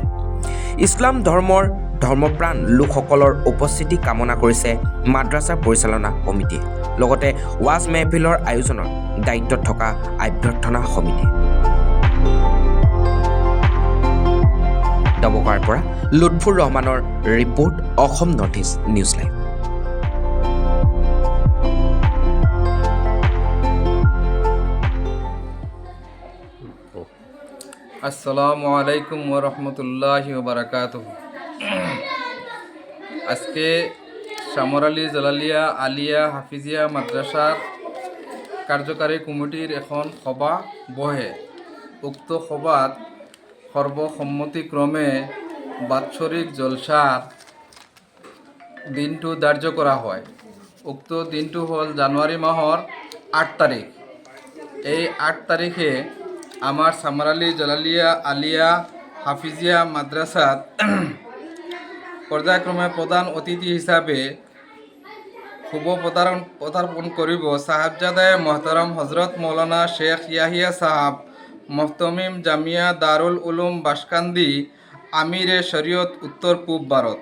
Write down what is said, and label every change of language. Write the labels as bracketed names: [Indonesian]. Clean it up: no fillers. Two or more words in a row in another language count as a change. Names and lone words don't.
[Assamese] ইছলাম ধৰ্মৰ ধৰ্মপ্ৰাণ লোকসকলৰ উপস্থিতি কামনা কৰিছে মাদ্ৰাছা পৰিচালনা সমিতিয়ে, লগতে ৱাজ মেহফিলৰ আয়োজনৰ দায়িত্বত থকা অভ্যৰ্থনা সমিতি। দবকাৰ পৰা লুৎফুৰ ৰহমানৰ ৰিপৰ্ট, অসম নৰ্থ ইষ্ট নিউজ লাইভ। [Arabic] السلام عليكم ورحمة الله وبركاته. [Assamese] আজকে চামরালী জালালিয়া আলিয়া হাফিজিয়া মাদ্রাসার কার্যকারী কমিটির এখন সভা বহে। উক্ত সভাত সর্বসম্মতিক্রমে বাৎসরিক জলসার দিনটো ধার্য করা হয়। উক্ত দিনটো হল জানুয়ারি মাহর ৮ তারিখ। এই ৮ তারিখে আমার চামরালী জালালিয়া আলিয়া হাফিজিয়া মাদ্রাসাত পর্যায়ক্রমে প্রধান অতিথি হিসাবে শুভ পদার্পণ করিব সাহেবজাদায়ে মোহতারাম হজরত মৌলানা শেখ ইয়াহিয়া সাহাব, মোহতমিম জামিয়া দারুল উলুম বাসকান্দি, আমিরে শরীয়ত উত্তর পূব ভারত।